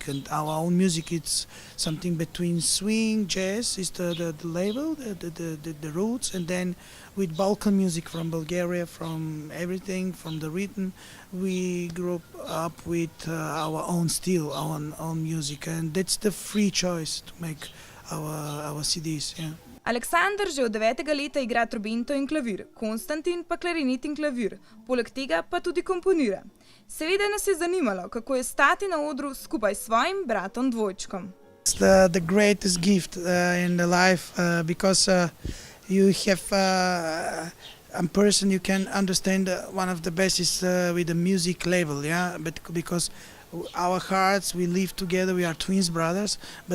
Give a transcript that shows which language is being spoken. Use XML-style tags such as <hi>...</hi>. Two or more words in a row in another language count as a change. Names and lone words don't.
<en>And our own music, it's something between swing, jazz is the label, the roots, and then with Balkan music from Bulgaria, from everything, from the rhythm, we grew up with our own style, our own music, and that's the free choice to make our CDs. Yeah.</en> <sl>Aleksander že od 9. leta igra trobento in klavir, Konstantin pa klarinet in klavir, poleg tega pa tudi komponira. Seveda nas je zanimalo, kako je stati na odru skupaj s svojim bratom dvojčkom.</sl> <en>It's the greatest gift in the life because you have a person you can understand. One of the best is with the music level, yeah, but because our hearts, we live together, we are twins brothers, but</en>